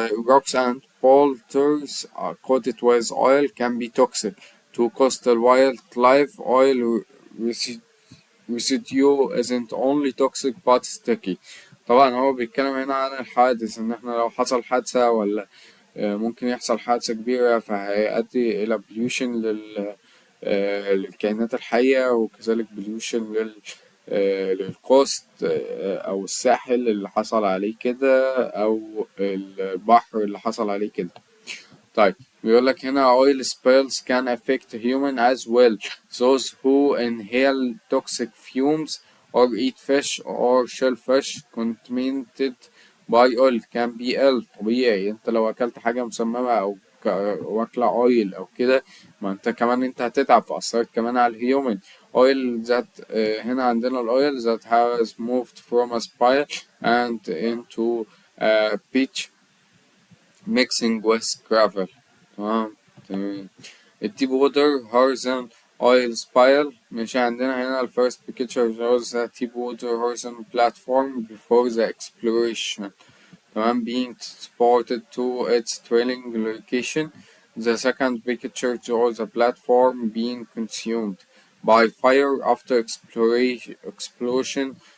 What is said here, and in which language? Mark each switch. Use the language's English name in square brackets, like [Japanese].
[English] Rocks and boulders coated with oil can be toxic to coastal wildlife. Oil residue isn't only toxic but sticky. [Arabic] طبعا هو بيتكلم هنا عن الحادث إن احنا لو حصل حادثة ولا ممكن يحصل حادثة كبيرة فهيؤدي إلى pollution للكائنات الحية وكذلك pollution للكوست أو الساحل اللي حصل عليه كده أو البحر اللي حصل عليه كده. طيب [English] بيقولك هنا oil spills can affect human as well. Those who inhale toxic fumes or eat fish or shellfish contaminated by oil can be ill. [Arabic] طبيعي انت لو اكلت حاجة مسممة او واكلة اويل او كده، ما انت كمان انت هتتعب، فأثرت كمان على الهيومن. [English] oil that هنا عندنا الاويل that has moved from a spiral and into a pitch mixing with gravel. [Arabic] تمام. الديب ووتر هورزون اويل سبايل. [English] مش عندنا هنا ال first picture shows the deep water horizon platform before the exploration. [Arabic] تمام. [English] Being transported to its drilling location. The second picture shows the platform being consumed by fire after explosion.